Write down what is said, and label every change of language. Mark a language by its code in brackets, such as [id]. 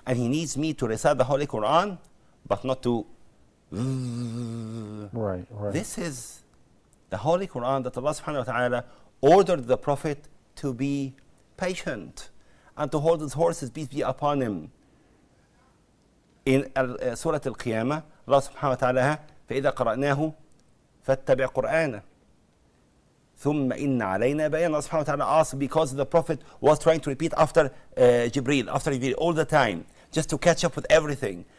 [en] And He needs me to recite the Holy Quran, but not to. Right, right. This is the Holy Quran that Allah subhanahu wa ta'ala ordered the Prophet to be patient and to hold his horses, peace be upon him. [ar] In Surah Al-Qiyamah, Allah subhanahu wa ta'ala, فَإِذَا قَرَأْنَاهُ فَاتَّبِعْ قُرْآنَهُ ثُمَّ إِنَّ عَلَيْنَا بَيَانَ. [en] Allah subhanahu wa ta'ala asked because the Prophet was trying to repeat after Jibreel, all the time, just to catch up with everything.